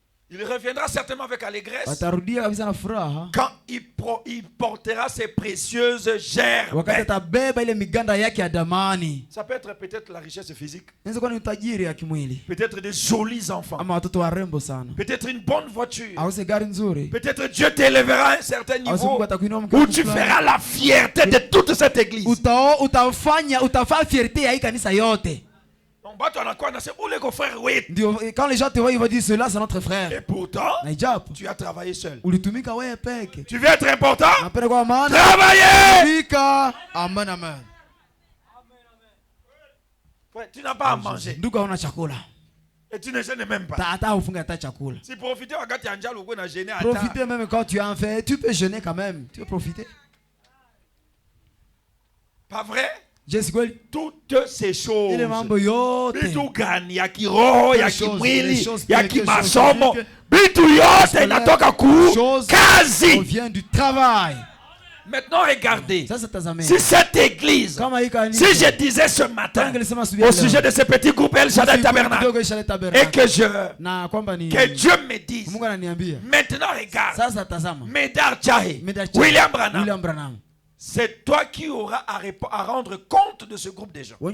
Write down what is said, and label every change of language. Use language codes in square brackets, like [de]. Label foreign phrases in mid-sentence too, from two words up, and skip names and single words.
[fr] Il reviendra certainement avec allégresse [sw] Atarudia kabisa na furaha [fr] quand il portera ses précieuses gerbes. [sw] wakati atabeba ile miganda yake ya damani. [fr] Ça peut être peut-être la richesse physique. [sw] Inaweza kuwa ni utajiri ya kimwili. [fr] Peut-être des jolis enfants. [sw] Ama watoto warembo sana. [fr] Peut-être une bonne voiture. [sw] Au gari nzuri. [fr] Peut-être Dieu t'élèvera à un certain niveau où tu feras la fierté de toute cette église. [sw] Utafanya fierté ya hii kanisa yote. [fr] Quand les gens te voient, ils vont dire cela c'est notre frère. Et pourtant, tu as travaillé seul. Tu veux être important? Travailler! Amen, amen. Tu n'as pas à manger. Et tu ne gênes même pas. Si profiter profiter même quand tu en fais, tu peux jeûner quand même. Tu peux profiter. Pas vrai? Toutes ces choses, [sw] bitu gani ya kiroho ya kimwili ya kimasomo, bitu yote inatoka kazi. [fr] Vient du travail. Maintenant regardez, si cette église, si je disais ce matin au sujet de ce petit groupe El Shaddai Tabernacle et que Dieu me dise, maintenant regarde, Médard Tchahé, William Branham, c'est toi qui auras à rendre compte de ce groupe de gens.